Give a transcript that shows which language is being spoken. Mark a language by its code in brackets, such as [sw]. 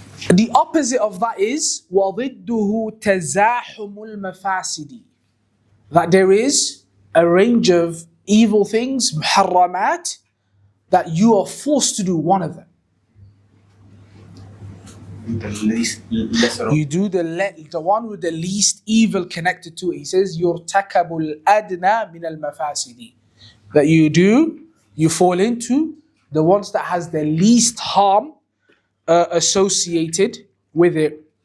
[en] The opposite of that is [ar] وضده تزاحم المفاسد. [en] That there is a range of evil things, muharramat, that you are forced to do one of them. The lesser of. You do the one with the least evil connected to it. He says, [ar] يُرْتَكَبُ الْأَدْنَى مِنَ الْمَفَاسِدِ. [en] That you fall into the ones that has the least harm associated with it.